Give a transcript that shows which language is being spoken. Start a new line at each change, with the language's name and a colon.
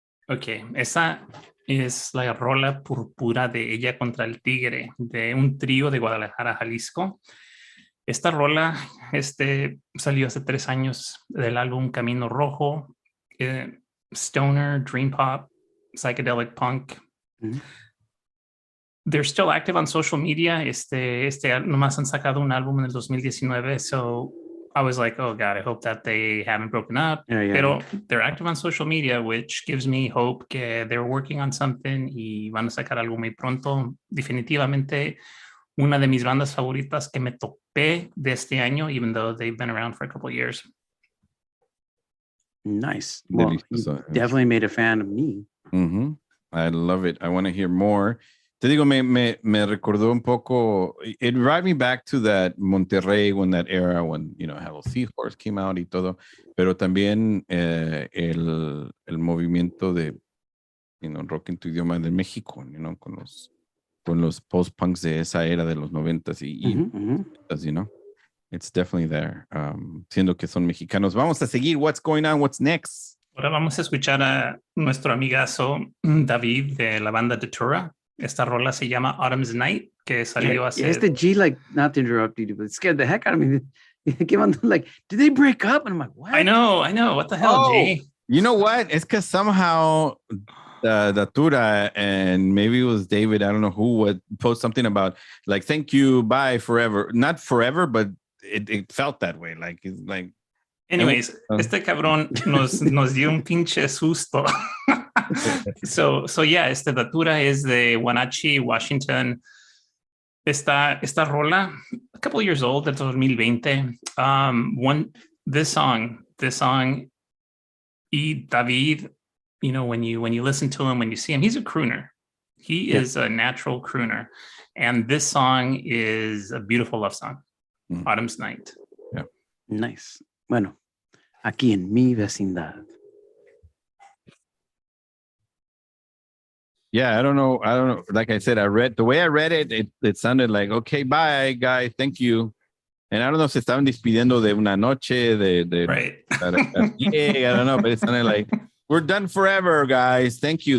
Spanish: Ok, esa es la rola Púrpura de Ella contra el Tigre, de un trío de Guadalajara, Jalisco. Esta rola salió hace 3 años del álbum Camino Rojo, stoner, dream pop, psychedelic punk.
English: They're still active on social media.
Spanish: Nomás han sacado un álbum en el 2019,
English: so I was like, oh God, I hope that they haven't broken up. Yeah. Pero they're active on social media, which gives me hope que they're working on something
Spanish: y van a sacar algo muy pronto. Definitivamente una de mis bandas favoritas que me topé de este año,
English: even though they've been around for a couple of years. Nice. Well, you definitely made a fan of me. I love it. I want to hear more.
Spanish: Te digo, me recordó un poco.
English: It brought me back to that Monterrey when that era when, you know, Hello Seahorse came out
Spanish: y todo. Pero también el movimiento de, you know, rock en tu idioma de México, you know, con los post-punks de esa era de los 90s you know.
English: It's definitely there.
Spanish: Siendo que son mexicanos. Vamos a seguir.
English: What's going on? What's next?
Spanish: Ahora vamos a escuchar a nuestro amigazo David de la banda Datura. Esta rola se llama Autumn's Night, que salió hace...
English: It's the G, like, not to interrupt you, but it scared the heck out of me. It came on, like, did they break up? And I'm like, what? I know. What the hell, G? You know what? It's because somehow Datura and maybe it was David, I don't know who, would post something about, like, thank you, bye, forever. Not forever, but it felt that way. Like, it's like...
Spanish: Anyways, este cabrón nos dio un pinche susto.
English: So yeah, Datura is de Wenatchee, Washington.
Spanish: Esta rola,
English: a couple of years old,
Spanish: del 2020.
English: This song, y David, you know, when you listen to him, when you see him, he's a crooner. He is a natural crooner. And this song is a beautiful love song, Autumn's Night. Yeah. Nice.
Spanish: Bueno, aquí en mi vecindad.
English: Yeah, I don't know. Like I said, the way I read it, it sounded like, okay, bye, guys, thank you. And I don't know if
Spanish: se estaban despidiendo de una noche,
English: right. Yeah, I don't know, but it sounded like, we're done forever, guys. Thank you.